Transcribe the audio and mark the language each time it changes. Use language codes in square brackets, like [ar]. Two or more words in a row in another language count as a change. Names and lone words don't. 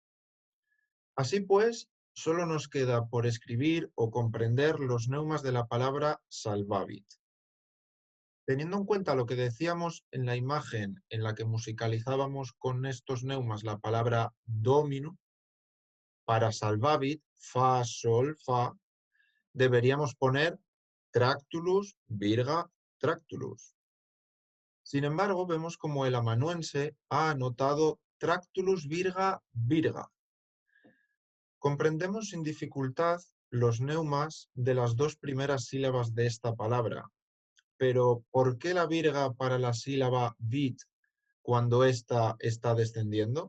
[es] Así pues, solo nos queda por escribir o comprender los neumas de la palabra salvavit. Teniendo en cuenta lo que decíamos en la imagen en la que musicalizábamos con estos neumas la palabra domino, para salvavit, fa, sol, fa, deberíamos poner [la] tractulus, virga, tractulus. [es] Sin embargo, vemos como el amanuense ha anotado [la] Tractulus virga virga. [es] Comprendemos sin dificultad los neumas de las dos primeras sílabas de esta palabra, pero ¿por qué la virga para la sílaba vid cuando ésta está descendiendo?